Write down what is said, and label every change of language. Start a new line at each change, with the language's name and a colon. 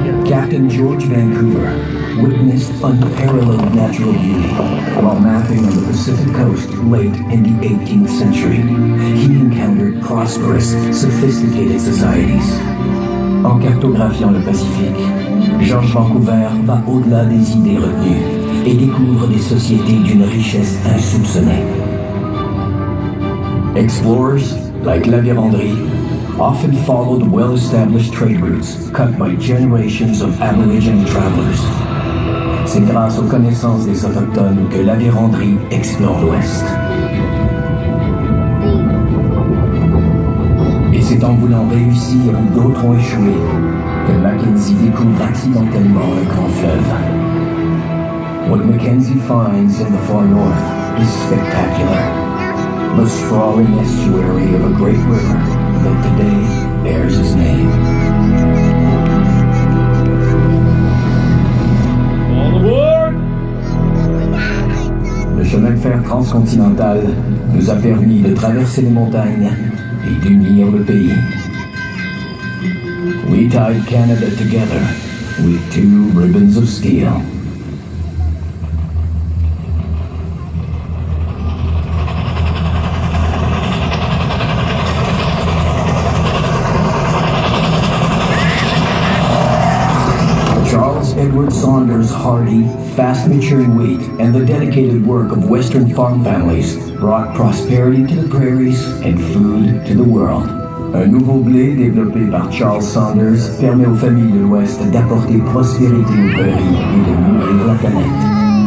English: Captain George Vancouver witnessed unparalleled natural beauty while mapping on the Pacific coast late in the 18th century. He encountered prosperous, sophisticated societies.
French: En cartographiant le Pacifique, George Vancouver va au-delà des idées retenues et découvre des sociétés d'une richesse insoupçonnée.
English: Explorers like La Vérendrye often followed well-established trade routes cut by generations of Aborigine travelers.
French: C'est grâce aux connaissances des Autochtones que la véranderie explore l'Ouest. Et c'est en voulant réussir où d'autres ont échoué que Mackenzie découvre accidentellement un grand fleuve.
English: What Mackenzie finds in the far north is spectacular. The sprawling estuary of a great river that today bears his name. All aboard!
French: Le chemin de fer transcontinental nous a permis de traverser les montagnes et d'unir le pays.
English: We tied Canada together with two ribbons of steel. Charles Edward Saunders' hardy, fast-maturing wheat and the dedicated work of Western farm families brought prosperity to the prairies and food to the world.
French: Un nouveau blé développé par Charles Saunders permet aux familles de l'Ouest d'apporter prospérité aux prairies et de nourrir la planète.